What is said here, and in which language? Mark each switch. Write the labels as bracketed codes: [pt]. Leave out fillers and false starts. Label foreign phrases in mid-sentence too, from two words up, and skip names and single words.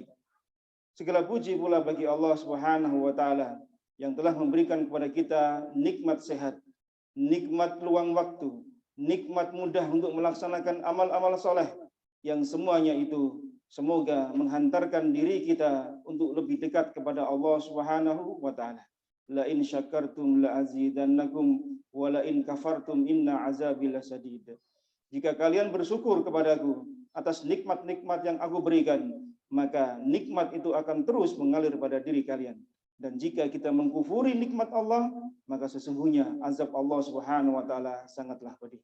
[id] Segala puji pula bagi Allah [ar] سبحانه وتعالى [id] yang telah memberikan kepada kita nikmat sehat, nikmat luang waktu, nikmat mudah untuk melaksanakan amal-amal soleh, yang semuanya itu semoga menghantarkan diri kita untuk lebih dekat kepada Allah [ar] سبحانه وتعالى. لئن شكرتم لأزيدنكم ولئن كفرتم إن عذابي لشديد. [id] Jika kalian bersyukur kepadaku atas nikmat-nikmat yang aku berikan, maka nikmat itu akan terus mengalir pada diri kalian. Dan jika kita mengkufuri nikmat Allah, maka sesungguhnya azab Allah [ar] سبحانه وتعالى [id] sangatlah pedih.